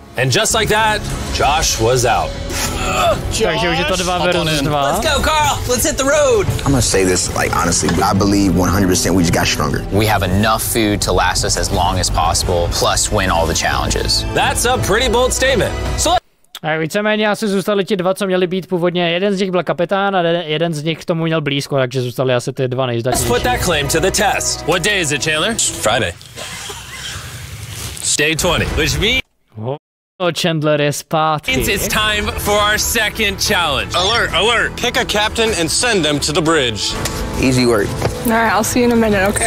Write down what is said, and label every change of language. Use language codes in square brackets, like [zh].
[en] And just like that, Josh was out. [cs] Takže už je to 2 versus 2. [en] Let's go, Carl. Let's hit the road. I'm gonna say this, like, honestly, I believe 100% we just got stronger. We have enough food to last us as long as possible, plus win all the challenges. That's a pretty bold statement. So [cs] A víceméně asi zůstali ti 2, co měli být původně. Jeden z nich byl kapitán a jeden z nich k tomu měl blízko, takže zůstali asi ty 2 nejzdatnější. [en] Let's put that claim to the test. What day is it, Chandler? Friday. Day 20, which means [cs] Chandler je zpátky. [en] it's time for our second challenge. Alert, alert. Pick a captain and send them to the bridge. Easy work. All right, I'll see you in a minute, okay?